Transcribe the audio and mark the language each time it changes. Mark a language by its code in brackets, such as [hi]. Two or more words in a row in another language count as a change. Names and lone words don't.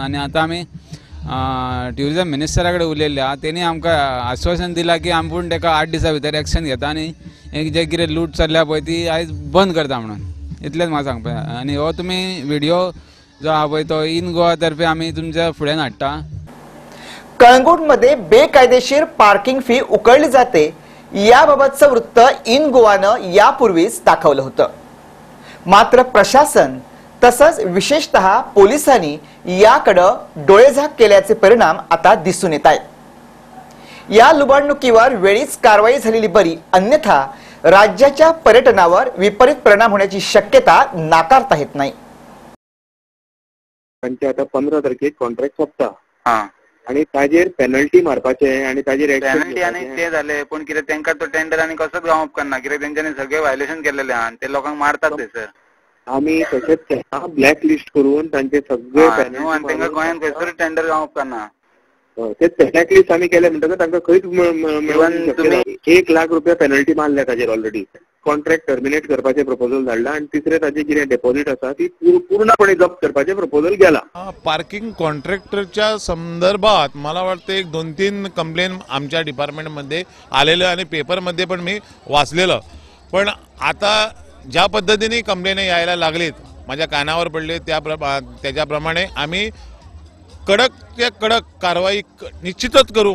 [kok] आनी आतां आमी [en] tourism minister [kok] कडेन उलयल्ले आहा, तेणी आमकां आश्वासन दिलां की आपूण तेका 8 दिसां भितर एक्शन घेता आनी जे कितें लूट चल्ल्या पळय ती आयज बंद करता म्हणून। इतलेंच म्हाका सांगपाचें। आनी हो तुमी व्हिडिओ जो आहा पळय तो इन गोवा तर्फे आमी तुमच्या फुड्यान हाडटा। [mr] कळंगूटमध्ये बेकायदेशीर पार्किंग फी उकळली जाते याबाबतचं वृत्त इन गोवानं यापूर्वीच दाखवलं होतं। मात्र प्रशासन तसंच विशेषतः पोलिसांनी याकडे डोळेझाक केल्याचे परिणाम आता दिसून येत आहेत। या लुबाडणुकीवर वेळीच कारवाई झालेली बरी, अन्यथा राज्याच्या पर्यटनावर विपरीत परिणाम होण्याची शक्यता नाकारता येत नाही। [kok] आता 15 तारखेक कॉन्ट्रॅक्ट सोंपता आणि ताजेर पेनल्टी मारपाचे आणि ताजेर पेनल्टी आणि ते झाले, पण कितें तांकां तो टेंडर आणि कसोच गावप करना, कित्याक तेंच्यांनी सगळे वायलेशन केलेले आहा, ते लोकांक मारतात ते सर। आमी तशेंच केला, [en] black list [kok] करून तांचे सगळे पेनल्टी आणि तांकां गोंयान खंयसर टेंडर गावप करना। तेच [en] black list [kok] आमी केले म्हणटकच तांकां खंयच मेळून 1 लाख रुपया पेनल्टी मारल्या ताजेर ऑलरेडी। [en] contract terminate [kok] करपाचे प्रपोजल धाडला आणि तिसरे ताजे कितें डेपॉझिट आसा ती पूर्णपणे जप्त करपाचे प्रपोजल गेला। [mr] पार्किंग कॉन्ट्रॅक्टरच्या संदर्भात मला वाटतं एक 2-3 कंप्लेन आमच्या डिपार्टमेंटमध्ये आलेलं आणि पेपरमध्ये पण मी वाचलेलं। पण आता ज्या पद्धतीने कंप्लेन यायला लागलीत, माझ्या कानावर पडले, त्याच्याप्रमाणे आम्ही कडक ते कडक कारवाई निश्चितच करू।